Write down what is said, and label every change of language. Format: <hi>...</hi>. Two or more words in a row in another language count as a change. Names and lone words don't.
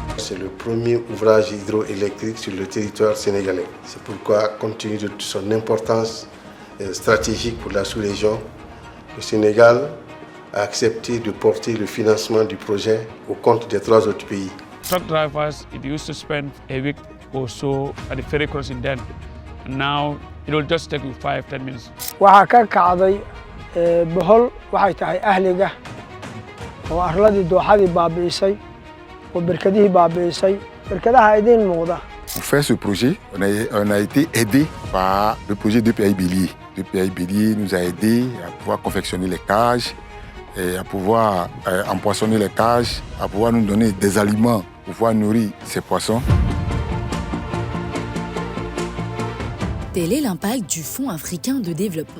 <fr>c'est le premier ouvrage hydroélectrique sur le territoire sénégalais. C'est pourquoi, compte tenu de son importance stratégique pour la sous-région, le Sénégal a accepté de porter le financement du projet au compte des 3 autres pays.</fr> <en>Truck drivers, it used to spend a week or so at the ferry crossing then. And now it will just take you 5-10 minutes.</en> <so>waxaa ka kacday bohol waxay tahay ahliga oo arladii dooxadii baabi'isay oo berkadihii baabi'isay berkadaha idiin muuqda.</so> <fr>Pour faire ce projet, on a été aidé par le projet de PAI Bélier. Le PAI Bélier nous a aidés à pouvoir confectionner les cages, et à pouvoir empoisonner les cages, à pouvoir nous donner des aliments pour pouvoir nourrir ces poissons. Tel est l'impact du Fonds africain de développement.</fr>